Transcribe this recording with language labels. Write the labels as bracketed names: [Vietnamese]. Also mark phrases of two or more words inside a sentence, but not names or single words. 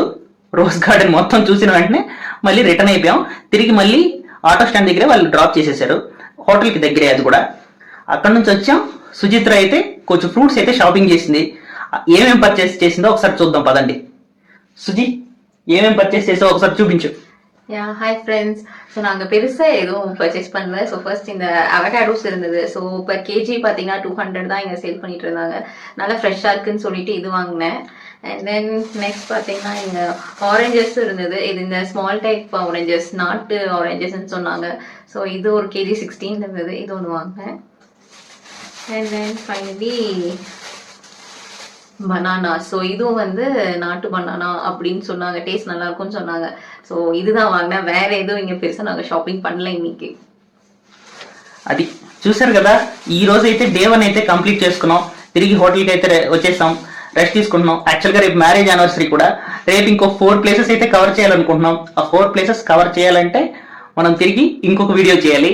[Telugu] రోజ్ గార్డెన్ మొత్తం చూసిన వెంటనే మళ్ళీ రిటర్న్ అయిపోయాం. తిరిగి మళ్ళీ [English] auto stand [Telugu] దగ్గరే వాళ్ళు డ్రాప్ చేసేసారు, హోటల్కి దగ్గరే. అది కూడా అక్కడ నుంచి వచ్చాం. సుచిత్ర అయితే కొంచెం ఫ్రూట్స్ అయితే షాపింగ్ చేసింది. ఏమేమి పర్చేస్ చేసిందో ఒకసారి చూద్దాం పదండి. సుజి, ఏమేమి పర్చేస్ చేసావు ఒకసారి చూపించు. [English] ya hi friends. [Tamil] ஸோ நாங்கள் பெருசாக எதுவும் பர்ச்சேஸ் பண்ணல. [English] so first [Tamil] இந்த அவகாடோஸ் இருந்தது. [English] so per KG [Tamil] பார்த்தீங்கன்னா 200 தான் இங்கே சேல் பண்ணிட்டு இருந்தாங்க. நல்லா ஃப்ரெஷ்ஷாக இருக்குன்னு சொல்லிட்டு இது வாங்கினேன். [English] and then next [Tamil] பார்த்தீங்கன்னா இங்கே ஆரஞ்சஸ் இருந்தது. இது இந்த [English] small type oranges, [Tamil] நாட்டு ஆரஞ்சஸ்ன்னு சொன்னாங்க. ஸோ இது ஒரு கேஜி 16 இருந்தது, இது ஒன்று வாங்கினேன். [English] and then finally banana. [Tamil] ஸோ இதுவும் வந்து நாட்டு பனானா அப்படின்னு சொன்னாங்க, டேஸ்ட் நல்லா இருக்கும்னு சொன்னாங்க. ஸோ இதுதான் வாங்கினேன். வேற எதுவும் இங்கே பெருசாக நாங்கள் ஷాపింగ్ பண்ணல இன்னைக்கு. [Telugu] అది చూసారు కదా, ఈ రోజు అయితే డే 1 అయితే కంప్లీట్ చేసుకున్నాం. తిరిగి హోటల్కి అయితే వచ్చేసాం, రెస్ట్ తీసుకుంటున్నాం. యాక్చువల్గా రేపు [English] marriage anniversary [Telugu] కూడా. రేపు ఇంకో 4 ప్లేసెస్ అయితే కవర్ చేయాలనుకుంటున్నాం. ఆ 4 ప్లేసెస్ కవర్ చేయాలంటే మనం తిరిగి ఇంకొక వీడియో చేయాలి.